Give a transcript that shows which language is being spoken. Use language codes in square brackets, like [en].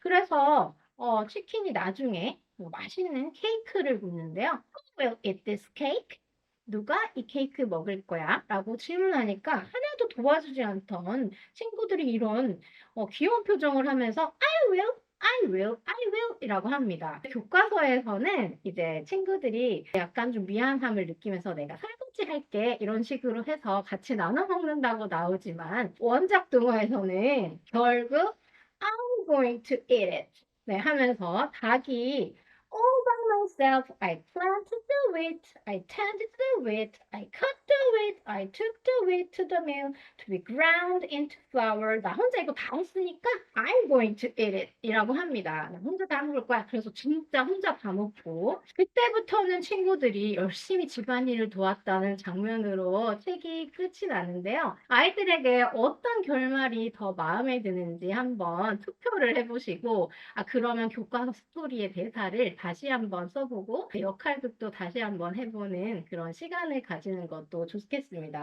[ko] 그래서 치킨이 나중에 맛있는 케이크를 묻는데요. [en] Who will eat this cake? [ko] 누가 이 케이크 먹을 거야? 라고 질문하니까 하나도 도와주지 않던 친구들이 이런 귀여운 표정을 하면서 [en] I will, I will, I will [ko] 이라고 합니다. 교과서에서는 이제 친구들이 약간 좀 미안함을 느끼면서 내가 설거지 할게 이런 식으로 해서 같이 나눠 먹는다고 나오지만 원작 동화에서는 결국 [en] I'm going to eat it [ko] 하면서 닭이 [en] all by myself, I planted the wheat, I tended the wheat, I cut the wheat, I took the wheat to the mill to be ground into flour. [ko] 나 혼자 이거 다 했으니까 [en] I'm going to eat it [ko] 이라고 합니다. 나 혼자 다 먹을 거야. 그래서 진짜 혼자 다 먹고 그때부터는 친구들이 열심히 집안일을 도왔다는 장면으로 책이 끝이 나는데요. 아이들에게 어떤 결말이 더 마음에 드는지 한번 투표를 해보시고 그러면 교과서 스토리의 대사를 다시 한번 써보고 역할극도 다시 한번 해보는 그런 시간을 가지는 것도 좋겠습니다.